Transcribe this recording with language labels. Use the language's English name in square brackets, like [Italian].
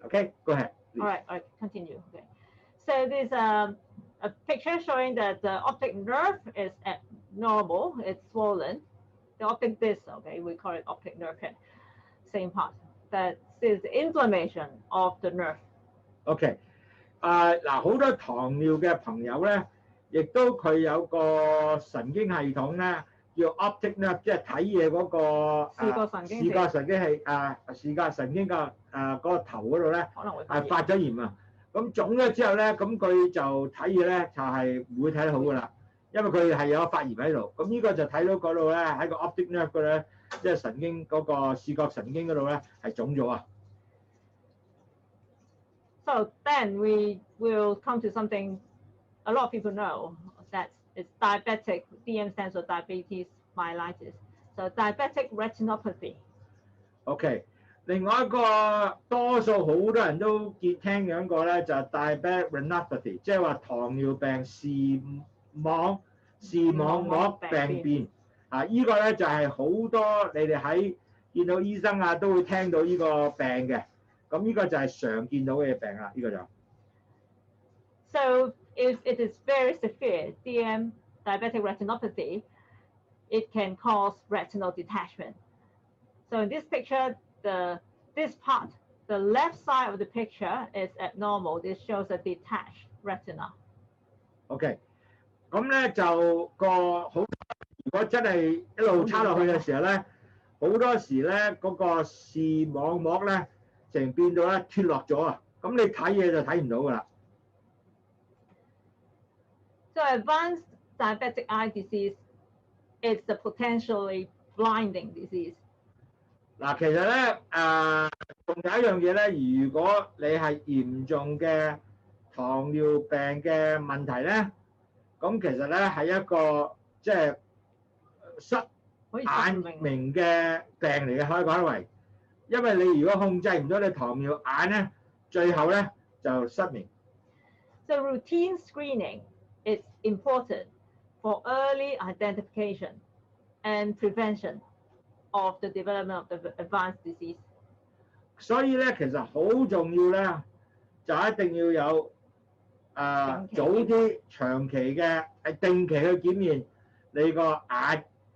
[English] Okay, go ahead. Please. All right, continue. Okay. So there's a picture showing that the optic nerve is abnormal. It's swollen. The optic disc, okay, we call it optic nerve head, same part. That is inflammation of the nerve. [Cantonese] OK， 嗱好多糖尿嘅朋友咧，亦都佢有個神經系統咧，叫 optic nerve， 即係睇嘢嗰個視覺神經係視覺神經嘅嗰個頭嗰度咧，發咗炎啊。咁腫咗之後咧，咁佢就睇嘢咧就係唔會睇得好噶啦。因為佢係有發炎喺度。咁呢個就睇到嗰度咧喺個 optic nerve 嗰度咧，即係神經嗰個視覺神經嗰度咧係腫咗啊。 [English] So then we will come to something a lot of people know that it's diabetic. DM stands for diabetes mellitus. So diabetic retinopathy. [Cantonese] OK， 另外一個多數好多人都聽講過咧，就係 diabetic retinopathy， 即係話糖尿病視網膜病變啊！依個咧就係好多你哋喺見到醫生啊都會聽到呢個病嘅。咁呢個就係常見到嘅病啦，呢個就。 [English] So if it is very severe, DM, diabetic retinopathy, it can cause retinal detachment. So in this picture, this part, the left side of the picture is abnormal. This shows a detached retina. [Cantonese] OK， 咁咧就好，如果真係一路差落去嘅時候咧，好多時咧嗰個視網膜咧成變到咧脫落咗啊！咁你睇嘢就睇唔到㗎啦。 [English] So advanced diabetic eye disease is a potentially blinding disease. [Cantonese] 嗱，其實咧仲有一樣嘢咧，如果你係嚴重嘅糖尿病嘅問題咧，咁其實咧係一個即係失眼明嘅病嚟嘅，可以講為，因為你如果控制唔到你糖尿眼咧，最後咧就失明。 [English] So routine screening is important for early identification and prevention of the development of the advanced disease. [Cantonese] 所以咧，其實好重要咧，就一定要有早啲長期嘅定期去檢驗你個眼。